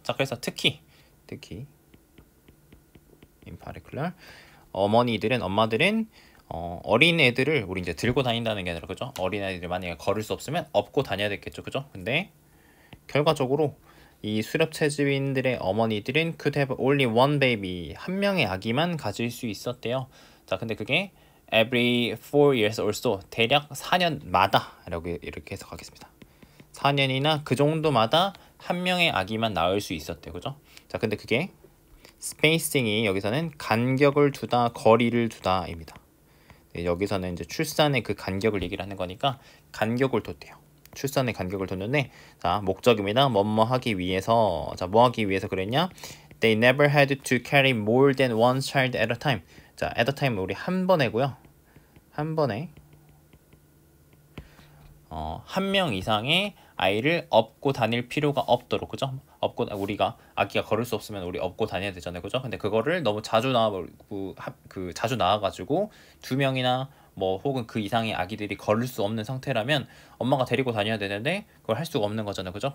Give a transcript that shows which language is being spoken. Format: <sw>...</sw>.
<ko>자, 그래서 특히</ko> <en>in particular</en> <ko>엄마들은 어린 애들을 우리 이제 들고 다닌다는 게 아니라 그죠? 어린 애들이 만약에 걸을 수 없으면 업고 다녀야 됐겠죠. 그죠? 근데 결과적으로 이 수렵채집인들의 어머니들은</ko> <en>could have only one baby.</en> <ko>한 명의 아기만 가질 수 있었대요. 자, 근데 그게</ko> <en>every 4 years or so.</en> <ko>대략 4년마다 라고 이렇게 해석하겠습니다. 4년이나 그 정도마다 한 명의 아기만 낳을 수 있었대요. 그죠? 자, 근데 그게 spacing이 여기서는 간격을 두다, 거리를 두다입니다. 네, 여기서는 이제 출산의 그 간격을 얘기를 하는 거니까 간격을 뒀대요. 출산의 간격을 뒀는데 자, 목적입니다. 뭐뭐 하기 위해서. 자, 뭐 하기 위해서 그랬냐?</ko> <en>They never had to carry more than one child at a time.</en> <ko>자,</ko> <en>at a time</en> <ko>우리 한 번에고요. 한 번에 한 명 이상의 아이를 업고 다닐 필요가 없도록. 그죠? 업고 우리가 아기가 걸을 수 없으면 우리 업고 다녀야 되잖아요. 그죠? 근데 그거를 너무 자주 자주 나와가지고 두 명이나 뭐 혹은 그 이상의 아기들이 걸을 수 없는 상태라면 엄마가 데리고 다녀야 되는데 그걸 할 수가 없는 거잖아요. 그죠?</ko>